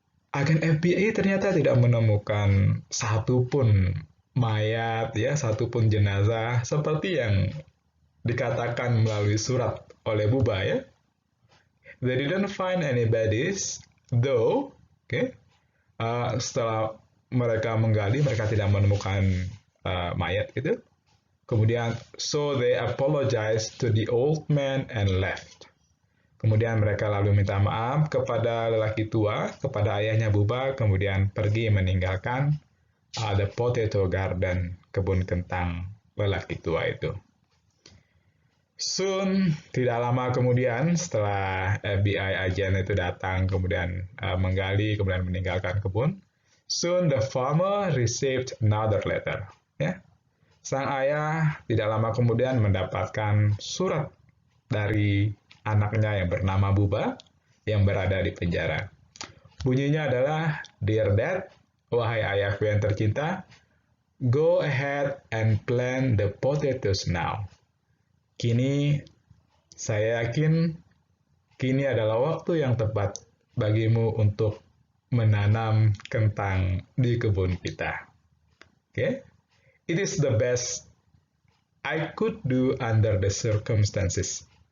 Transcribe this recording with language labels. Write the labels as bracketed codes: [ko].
[id] Agen FBI ternyata tidak menemukan satupun mayat, ya, satupun jenazah seperti yang dikatakan melalui surat oleh Buba ya. [en] They didn't find any bodies, though. Okay? [id] Setelah mereka menggali, mereka tidak menemukan mayat itu. [en] Kemudian, so they apologized to the old man and left. [id] Kemudian mereka lalu minta maaf kepada lelaki tua, kepada ayahnya Buba, kemudian pergi meninggalkan [en] the potato garden, [id] kebun kentang lelaki tua itu. Soon, tidak lama kemudian, setelah FBI agen itu datang, kemudian menggali, kemudian meninggalkan kebun, [en] Soon the farmer received another letter. [id] Ya. Sang ayah tidak lama kemudian mendapatkan surat dari anaknya yang bernama Buba yang berada di penjara. Bunyinya adalah, [en] Dear Dad, [id] wahai ayahku yang tercinta, [en] go ahead and plant the potatoes now. [id] Kini, saya yakin, kini adalah waktu yang tepat bagimu untuk menanam kentang di kebun kita. [en] Okay? It is the best I could do under the circumstances.